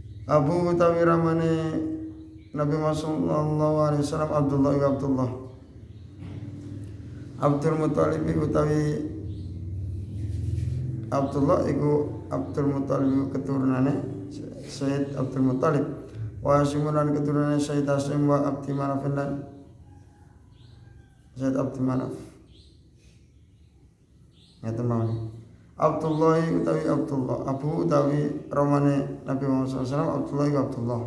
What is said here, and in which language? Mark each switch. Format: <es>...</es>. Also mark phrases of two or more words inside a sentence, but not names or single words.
<jv>Abu utawi ramane Nabi Muhammad</jv> <ar>صلى الله عليه وسلم</ar> <jv>Abdullah wa Abdullah. Abdul Muthalib utawi Abdullah iku Abdul Muthalib keturunane Sayyid Abdul Muthalib. Wa Hashim lan keturunane Sayyid Hashim wa Abdi Manaf lan Sayyid Abdi Manaf. Ngeten mawon. Abdullah utawi Abdullah, Abu utawi ramane Nabi Muhammad SAW Abdullah wa Abdullah.</jv>